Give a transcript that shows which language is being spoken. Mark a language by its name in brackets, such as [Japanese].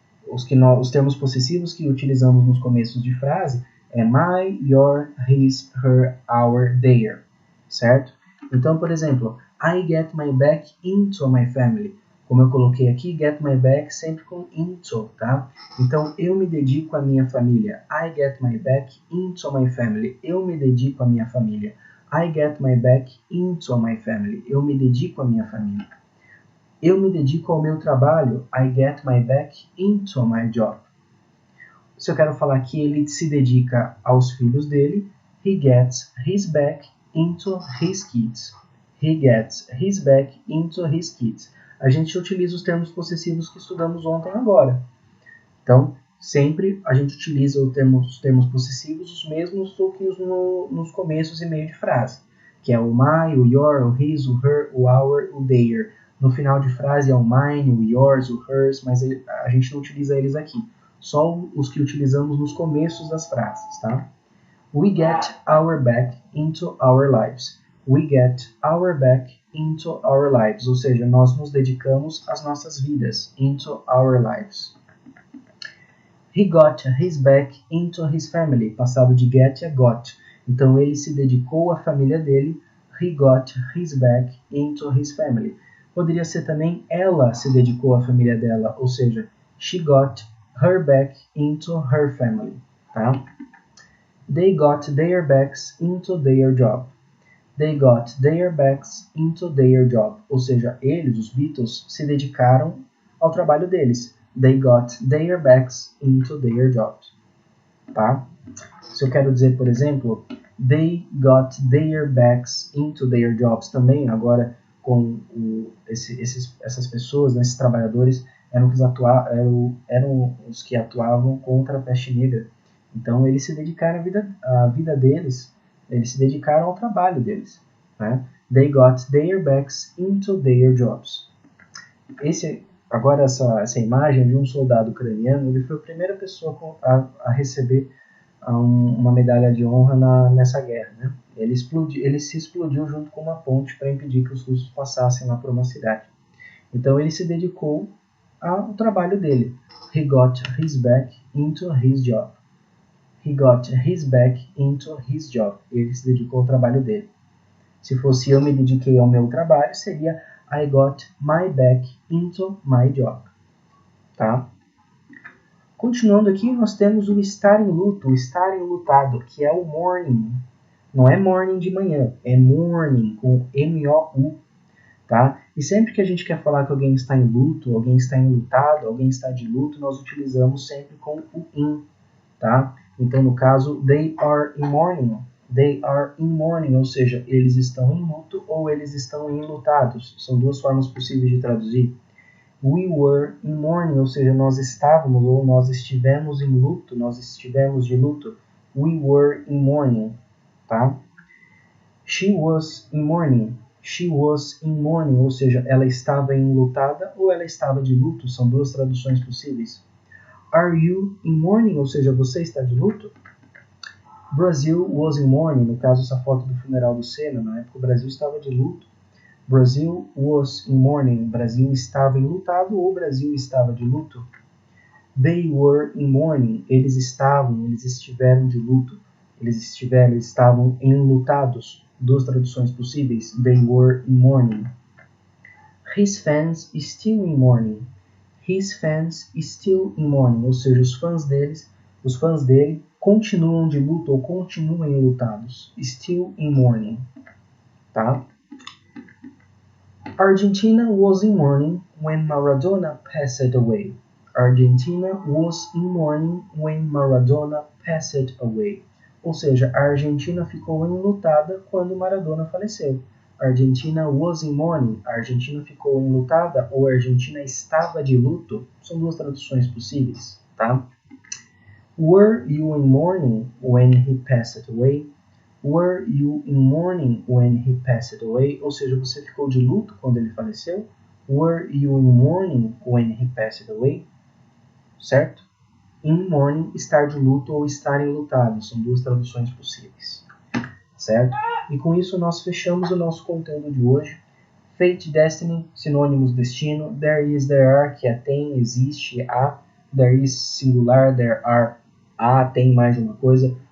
[Portuguese] Os termos possessivos que utilizamos nos começos de frase é my, your, his, her, our, their, certo? Então, por exemplo, [English] I get my back into my family. [Portuguese] Como eu coloquei aqui, get my back sempre com into, tá? Então, eu me dedico à minha família. [English] I get my back into my family. [Portuguese] Eu me dedico à minha família. [English] I get my back into my family. [Portuguese] Eu me dedico à minha família. Eu me dedico ao meu trabalho. [English] I get my back into my job. [Portuguese] Se eu quero falar que ele se dedica aos filhos dele, [English] he gets his back into his kids. He gets his back into his kids. [Portuguese] A gente utiliza os termos possessivos que estudamos ontem agora. Então, sempre a gente utiliza os termos possessivos os mesmos do que nos começos e meio de frase, que é o my, o your, o his, o her, o our, o their. No final de frase é o mine, o yours, o hers, mas a gente não utiliza eles aqui. Só os que utilizamos nos começos das frases, tá? [English] We get our back into our lives. We get our back into our lives. [Portuguese] Ou seja, nós nos dedicamos às nossas vidas. [English] Into our lives. He got his back into his family. [Portuguese] Passado de get é got. Então, ele se dedicou à família dele. [English] He got his back into his family. [Portuguese] Poderia ser também ela se dedicou à família dela. Ou seja, [English] she got her back into her family. Tá? They got their backs into their job. They got their backs into their job. [Portuguese] Ou seja, eles, os Beatles, se dedicaram ao trabalho deles. [English] They got their backs into their jobs. [Portuguese] Tá? Se eu quero dizer, por exemplo, [English] they got their backs into their jobs [Portuguese] também, agora com essas pessoas, né, esses trabalhadores, eram os que atuavam contra a peste negra. Então, eles se dedicaram à vida deles, eles se dedicaram ao trabalho deles. Né? [English] They got their backs into their jobs. [Portuguese] Agora, essa imagem de um soldado ucraniano, ele foi a primeira pessoa a receber uma medalha de honra nessa guerra. Né? Ele se explodiu junto com uma ponte para impedir que os russos passassem lá por uma cidade. Então, ele se dedicou ao trabalho dele. [English] He got his back into his job. He got his back into his job. [Portuguese] Ele se dedicou ao trabalho dele. Se fosse eu me dediquei ao meu trabalho, seria [English] I got my back into my job. [Portuguese] Tá? Continuando aqui, nós temos o estar em luto, o estar enlutado, que é o mourning. Não é morning de manhã, é morning, com M-O-U. Tá? E sempre que a gente quer falar que alguém está em luto, alguém está enlutado, alguém está de luto, nós utilizamos sempre com o in. Tá? Então, no caso, [English] they are in mourning. They are in mourning, [Portuguese] ou seja, eles estão em luto ou eles estão enlutados. São duas formas possíveis de traduzir. [English] We were in mourning, [Portuguese] ou seja, nós estávamos ou nós estivemos em luto, nós estivemos de luto. [English] We were in mourning. Tá? She was in mourning. She was in mourning, [Portuguese] ou seja, ela estava enlutada ou ela estava de luto. São duas traduções possíveis. [English] Are you in mourning? [Portuguese] Ou seja, você está de luto? [English] Brazil was in mourning. [Portuguese] No caso, essa foto do funeral do Senna, na época o Brasil estava de luto. [English] Brazil was in mourning. [Portuguese] Brasil estava enlutado ou Brasil estava de luto. [English] They were in mourning. [Portuguese] Eles estiveram de luto. Eles estavam enlutados. Duas traduções possíveis. [English] They were in mourning. His fans still in mourning. His fans still in mourning, [Portuguese] ou seja, os fãs dele continuam de luto ou continuam enlutados. [English] Still in mourning. Tá? Argentina was in mourning when Maradona passed away. Argentina was in mourning when Maradona passed away. [Portuguese] Ou seja, a Argentina ficou enlutada quando Maradona faleceu. [English] Argentina was in mourning. [Portuguese] A Argentina ficou enlutada ou a Argentina estava de luto. São duas traduções possíveis, tá? [English] Were you in mourning when he passed away? Were you in mourning when he passed away? [Portuguese] Ou seja, você ficou de luto quando ele faleceu? [English] Were you in mourning when he passed away? [Portuguese] Certo? In mourning, estar de luto ou estar enlutado. São duas traduções possíveis. certo? E com isso nós fechamos o nosso conteúdo de hoje. Fate, Destiny, sinônimos destino. There is, there are, que é tem, existe, há. There is, singular, there are, há, tem mais uma coisa.